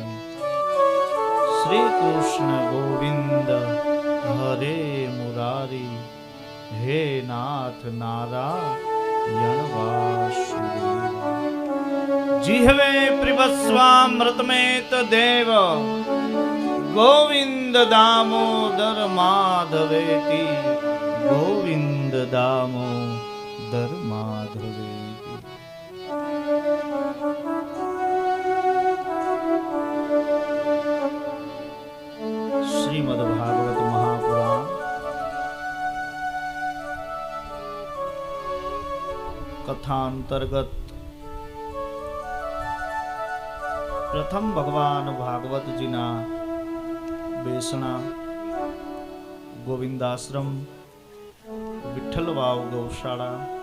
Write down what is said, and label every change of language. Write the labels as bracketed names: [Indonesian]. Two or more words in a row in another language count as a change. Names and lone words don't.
[Sanskrit] श्री कृष्ण गोविंद हरे मुरारी, हे नाथ नारायण वासुदेव। जिह्वे प्रिभस्वामृतमेत देव, गोविंद दामोदर माधवेति गोविंद दामोदर ધર્માધવે. [Gujarati] શ્રીમદ ભાગવત મહાપુરાણ કથા અંતર્ગત પ્રથમ ભગવાન ભાગવતજીના બેસણા, ગોવિંદાશ્રમ, વિઠ્ઠલ વાવ ગૌશાળા,